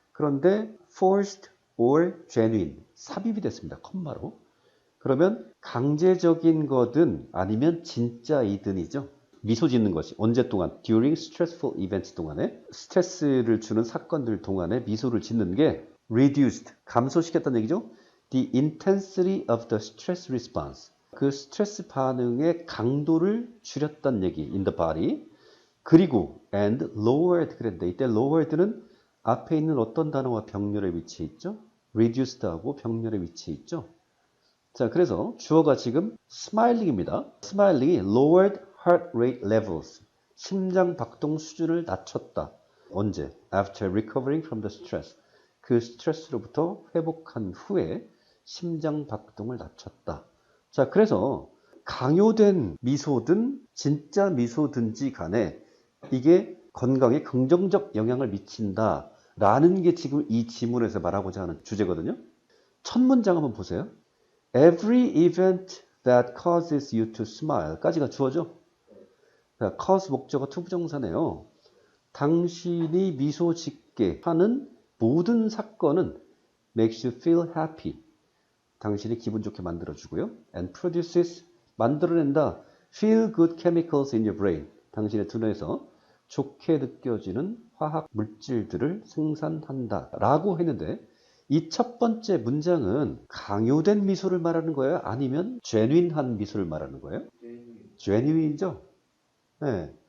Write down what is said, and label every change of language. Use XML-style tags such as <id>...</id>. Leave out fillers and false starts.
<ko>그런데 forced or genuine, 삽입이 됐습니다. 컴마로. 그러면 강제적인 거든 아니면 진짜이든이죠. 미소 짓는 것이 언제 동안? During stressful events 동안에 스트레스를 주는 사건들 동안에 미소를 짓는 게 reduced, 감소시켰다는 얘기죠.</ko> <en>The intensity of the stress response, 그 스트레스 반응의 강도를 줄였다는 얘기 in the body.</en> <ko>그리고 and lowered 그랬는데 이때 lowered는 앞에 있는 어떤 단어와 병렬에 위치해 있죠? reduced하고 병렬에 위치해 있죠. 자, 그래서 주어가 지금 smiling입니다.</ko> <en>smiling이 lowered heart rate levels.</en> <ko>심장 박동 수준을 낮췄다. 언제?</ko> <en>After recovering from the stress.</en> <ko>그 스트레스로부터 회복한 후에 심장 박동을 낮췄다. 자, 그래서 강요된 미소든 진짜 미소든지 간에 이게 건강에 긍정적 영향을 미친다. 라는 게 지금 이 지문에서 말하고자 하는 주제거든요. 첫 문장 한번 보세요.</ko> <en>Every event that causes you to smile 까지가 주어죠.</en> <ko>그러니까 cause 목적어 투부정사네요. 당신이 미소 짓게 하는 모든 사건은 makes you feel happy. 당신이 기분 좋게 만들어주고요.</ko> <en>And produces 만들어낸다. Feel good chemicals in your brain.</en> <ko>당신의 두뇌에서 좋게 느껴지는 화학 물질들을 생산한다. 라고 했는데 이 첫 번째 문장은 강요된 미소를 말하는 거예요? 아니면 genuine한 미소를 말하는 거예요? genuine이죠? 네.</ko>